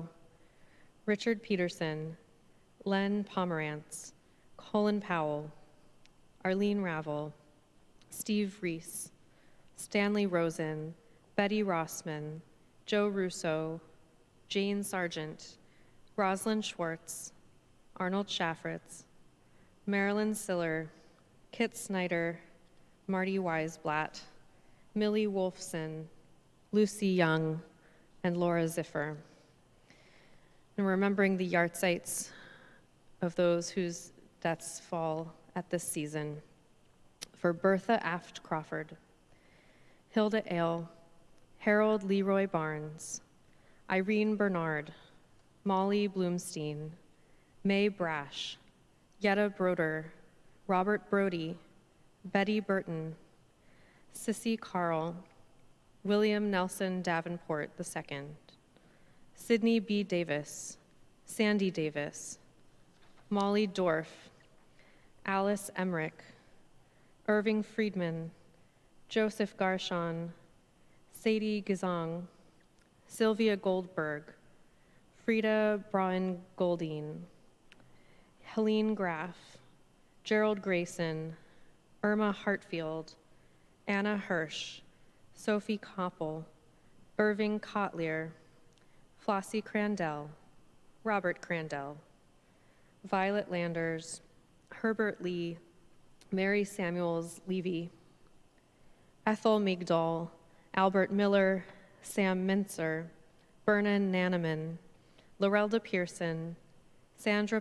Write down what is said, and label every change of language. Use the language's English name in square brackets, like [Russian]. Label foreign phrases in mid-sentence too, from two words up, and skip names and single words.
[English] Richard Peterson, Len Pomerantz, Colin Powell, Arlene Ravel, Steve Reese, Stanley Rosen, Betty Rossman, Joe Russo, Jane Sargent, Rosalind Schwartz, Arnold Schaffritz, Marilyn Siller, Kit Snyder, Marty Weisblatt, Millie Wolfson, Lucy Young, and Laura Ziffer. And remembering the yahrzeits of those whose deaths fall at this season. For Bertha Aft Crawford, Hilda Ale, Harold Leroy Barnes, Irene Bernard, Molly Bloomstein, May Brash, Yetta Broder, Robert Brody, Betty Burton, Sissy Carl, William Nelson Davenport II, Sidney B. Davis, Sandy Davis, Molly Dorff, Alice Emmerich, Irving Friedman, Joseph Garshon, Sadie Gizong, Sylvia Goldberg, Frida Braun Goldine, Helene Graff, Gerald Grayson, Irma Hartfield, Anna Hirsch, Sophie Koppel, Irving Kotlier, Flossie Crandell, Robert Crandell, Violet Landers, Herbert Lee, Mary Samuels Levy, Ethel Migdal, Albert Miller, Sam Mintzer, Vernon Nanaman, Lorelda Pearson, Sandra